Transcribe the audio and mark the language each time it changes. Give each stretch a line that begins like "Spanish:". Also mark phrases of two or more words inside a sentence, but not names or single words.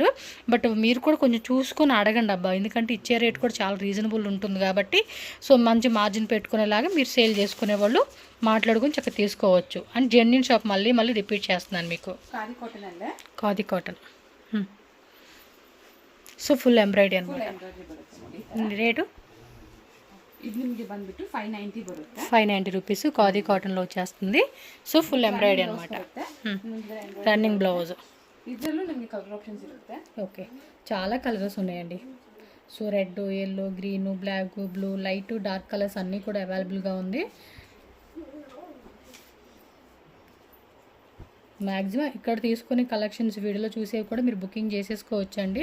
Telugu: బట్ మీరు కూడా కొంచెం చూసుకొని అడగండి అబ్బా, ఎందుకంటే ఇచ్చే రేట్ కూడా చాలా రీజనబుల్ ఉంటుంది కాబట్టి. సో మంచి మార్జిన్ పెట్టుకునేలాగా మీరు సేల్ చేసుకునే వాళ్ళు మాట్లాడుకొని చక్కగా తీసుకోవచ్చు. అండ్
English: genuine shop
Telugu: మళ్ళీ రిపీట్ చేస్తున్నాను మీకు. ఖాదీ కాటన్. సో
English: full embroidery
Telugu: అనమాట. రేటు
Kannada: ಇದು ನಿಮಗೆ ಬಂದ್ಬಿಟ್ಟು 590 ಬರುತ್ತೆ.
Telugu: 590 రూపీస్ ఖాదీ కాటన్లో వచ్చేస్తుంది. సో
English: full embroidery
Telugu: అనమాట.
English: running blouse.
Kannada: ಇದರಲ್ಲೂ ನಿಮಗೆ
English: colour options
Kannada: ఇರುತ್ತೆ.
Telugu: ఓకే, చాలా కలర్స్ ఉన్నాయండి.
English: so red, yellow, green, black, blue, light, dark colours
Telugu: అన్నీ కూడా అవైలబుల్గా ఉంది. మ్యాక్సిమం ఇక్కడ తీసుకునే కలెక్షన్స్ వీడియోలో చూసేవి కూడా మీరు బుకింగ్ చేసేసుకోవచ్చండి.